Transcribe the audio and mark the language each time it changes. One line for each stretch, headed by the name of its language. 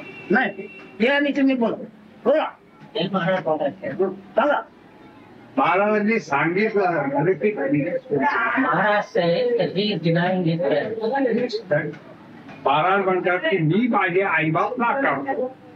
Marathi: नाही हे आणि तुम्ही बोला बोला सांगा. महाराजांनी सांगितलं repeat
English: Maharaj says that he is denying his parents.
Marathi: Maharaj म्हणतात की मी माझे आईबाप नाकारतो.